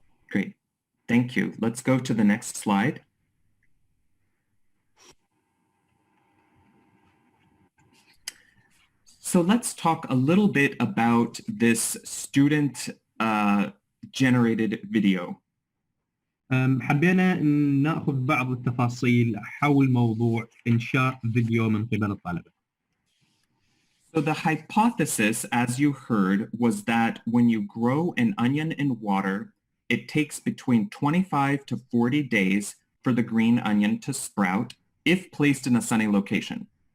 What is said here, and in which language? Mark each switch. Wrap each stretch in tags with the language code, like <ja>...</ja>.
<en>Great. Thank you. Let's go to the next slide. So let's talk a little bit about this student generated video.</en> <ar>حبينا ناخذ بعض التفاصيل حول موضوع إنشاء فيديو من قبل الطلبة.</ar> <en>So the hypothesis, as you heard, was that when you grow an onion in water, it takes between 25 to 40 days for the green onion to sprout if placed in a sunny location.</en>